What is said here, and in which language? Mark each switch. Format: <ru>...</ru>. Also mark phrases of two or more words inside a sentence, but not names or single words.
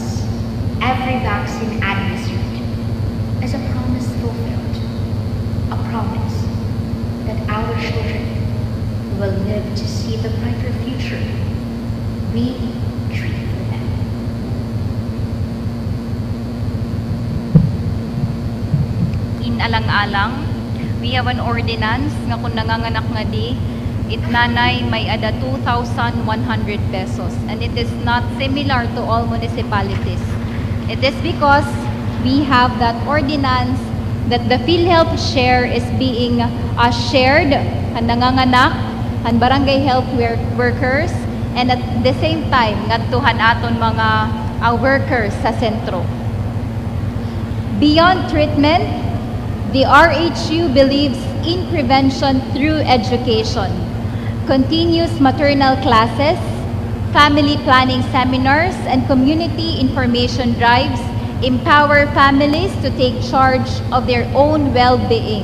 <en>Every vaccine administered is a promise fulfilled, a promise that our children will live to see the brighter future we dream for them. In Alangalang, we have an ordinance</en> <war>nga kung nanganganak nga di, it nanay may ada 2,100 pesos,</war> <en>and it is not similar to all municipalities. It is because we have that ordinance that the PhilHealth share is being shared</en> <war>ang nanganganak,</war> <en>ang barangay health workers, and at the same time</en> <war>ngadtuhan aton mga workers sa sentro.</war> <en>Beyond treatment, the RHU believes in prevention through education. Continuous maternal classes, family planning seminars, and community information drives empower families to take charge of their own well-being.</en>